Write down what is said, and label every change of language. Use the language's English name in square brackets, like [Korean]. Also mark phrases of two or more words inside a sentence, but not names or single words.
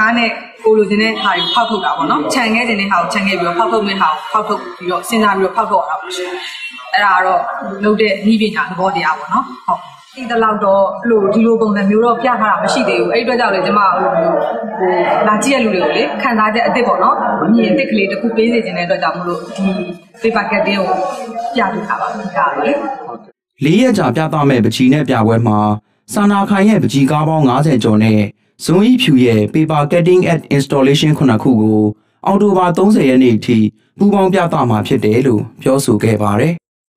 [Burmese] တ်နဲ့ကိုလိုချင်တဲ့ဟာတွေဖောက်ထုတ်တာပေါ့နော်ခြံခဲ့တဲ့ဟာကိုခြံခဲ့ပြီးတော့ဖောက်ထုတ်မဲ့ဟာကိုဖောက်ထုတ်ပြီးတော့စဉ်းစားပြီးတော့ဖောက်ထုတ်ရတာပေါ့ရှင်အဲ့ဒါကတော့လုပ်တဲ့နည်းပညာသဘောတရားပေါ့နော်ဟုတ်ဒီတလောက်တော့အဲ့လိုဒီလိုပုံစံမျိုးတော့ပြထားတာမရှိသေးဘူးအဲ့ဒီအတွက်ကြောင့်လေကျမလာကြည့်ရလူတွေကိုလေခံစားချက်အစ်စ်ပေါ့နော်အမြင်အစ်စ်ကလေးတစ်ခုပေးစေချင်တဲ့အတွက်ကြောင့်မလို့ဒီ [English] paper cutting [Burmese] ကိုပြထူထားပါဘူးဒါလေ ၄ရက်ကြာပြသမဲ့ပကြီးနဲ့ပြပွဲမှာစန္ဒာခိုင်ရဲ့ပကြီးကားပေါင်း90ကျော်နဲ့ဇွန်ဤဖြူရဲ့ [English] paper cutting at installation [Burmese] ခုနှစ်ခုကိုအောက်တိုဘာ30ရက်နေ့အထိပူးပေါင်းပြသမှာဖြစ်တယ်လို့ပြောဆိုခဲ့ပါတယ်